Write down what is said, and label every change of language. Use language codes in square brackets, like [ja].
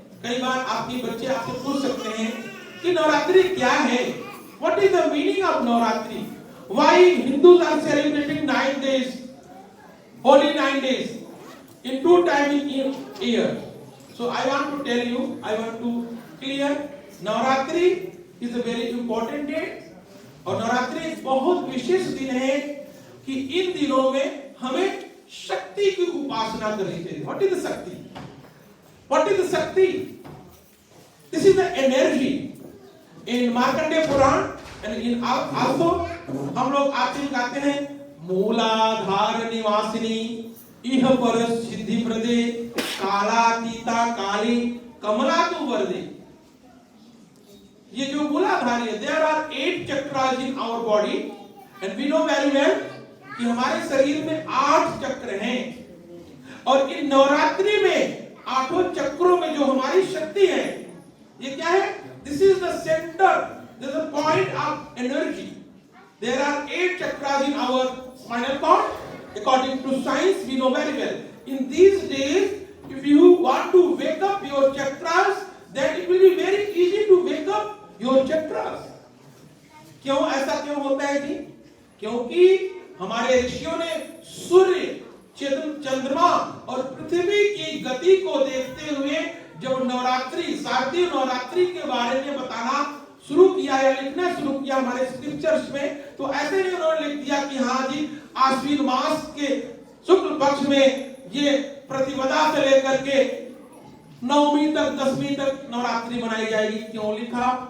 [hi] कई बार आपके बच्चे आपसे पूछ सकते हैं कि नवरात्रि क्या है, [en] What is the meaning of Navratri, why Hindus are celebrating 9 days, holy 9 days in 2 times in year. So I want to tell you, I want to clear, Navratri is a very important day [hi] और नवरात्रि एक बहुत विशेष दिन है कि इन दिनों में हमें शक्ति की उपासना करनी चाहिए। [en] What is the shakti? What is the shakti? This is the energy. [sa] In Markandeya पुराण [en] and in also [hi] हम लोग आते गाते हैं [sa] मूलाधार निवासिनी इह पर सिद्धि प्रदे कालातीता काली कमला तु वरदे। [hi] ये जो मूलाधार है, [en] there are 8 chakras in our body and we know very well [hi] कि हमारे शरीर में 8 चक्र हैं और इन नवरात्रि में 8 चक्रों में जो हमारी शक्ति है, ये क्या है? [en] This is the center, this is the point of energy. There are 8 chakras in our spinal cord. According to science, we know very well. In these days, if you want to wake up your chakras, then it will be very easy to wake up your chakras. [hi] क्यों ऐसा क्यों होता है जी? क्योंकि हमारे ऋषियों ने सूर्य, चंद्रमा और पृथ्वी की गति को देखते हुए जब नवरात्रि, शारदीय नवरात्रि के बारे में बताना शुरू किया या लिखना शुरू किया हमारे स्क्रिप्चर्स में, तो ऐसे नहीं उन्होंने लिख दिया कि हाँ जी आश्विन मास के शुक्ल पक्ष में ये प्रतिपदा से लेकर के नवमी तक, दसवीं तक नवरात्रि मनाई जाएगी। क्यों लिखा?